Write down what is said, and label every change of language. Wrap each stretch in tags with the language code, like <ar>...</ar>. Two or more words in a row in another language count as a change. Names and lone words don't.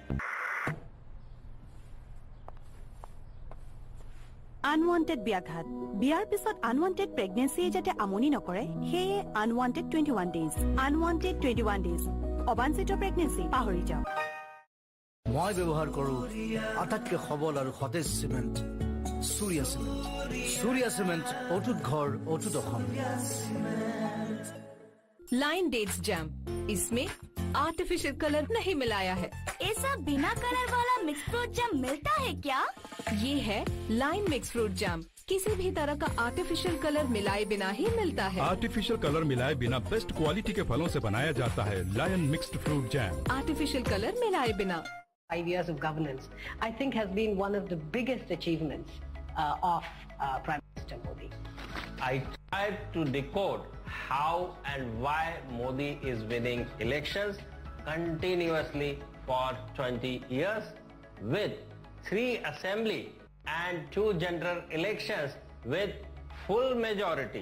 <as>আনৱান্টেড ব্যাঘাত বিয়াৰ পিছত</as> <en>unwanted pregnancy</en> <as>যাতে আমনি নকৰে সেয়ে আনৱান্টেড 21 ডেজ আনৱান্টেড 21 ডেজ অবাঞ্ছিত প্ৰেগনেন্সি পাহৰি যাওক মই ব্যৱহাৰ কৰো আটাইতকৈ সবল আৰু সতেজ সিমেন্ট সূৰ্যা সিমেন্ট অটুট ঘৰ অটুট অসম</as> <hi>लाइन डेट्स जैम इसमें</hi> <en>artificial color</en> <hi>नहीं मिलाया है ऐसा बिना कलर वाला</hi> <en>mix fruit jam</en> <hi>मिलता है क्या? ये है लाइन मिक्स फ्रूट जैम किसी भी तरह का</hi> <en>artificial color</en> <hi>मिलाए बिना ही मिलता है</hi> <en>artificial color</en> <hi>मिलाए बिना</hi> <en>best quality</en> <hi>के फलों से बनाया जाता है लायन मिक्स्ड फ्रूट जैम</hi> <en>artificial color</en> <hi>मिलाए बिना</hi> <en>5 years of governance, I think has been one of the biggest achievements of Prime Minister Modi. I tried to decode how and why Modi is winning elections continuously for 20 years with 3 assembly and 2 general elections with full majority.</en>